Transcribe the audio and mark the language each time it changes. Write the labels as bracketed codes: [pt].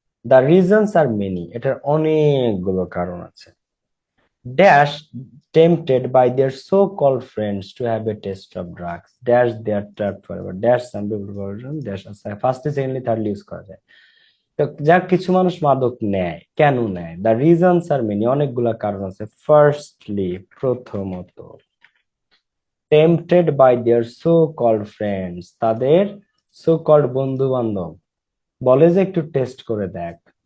[en] the reasons are many, [bn] এটার অনেকগুলো কারণ আছে। [en] dash tempted by their so-called friends to have a taste of drugs, dash they are trapped forever, dash some people version, dash firstly secondly thirdly use [bn] করা যায়। তো যা কিছু মানুষ মাদক নেয়, কেন নেয়? [en] the reasons are many, [bn] অনেকগুলা কারণ আছে। ফার্স্টলি, প্রথমত, [en] tempted by their so called friends, [bn] তাদের সো কল্ড বন্ধু বান্ধব বলে যে একটু টেস্ট করে দেখ।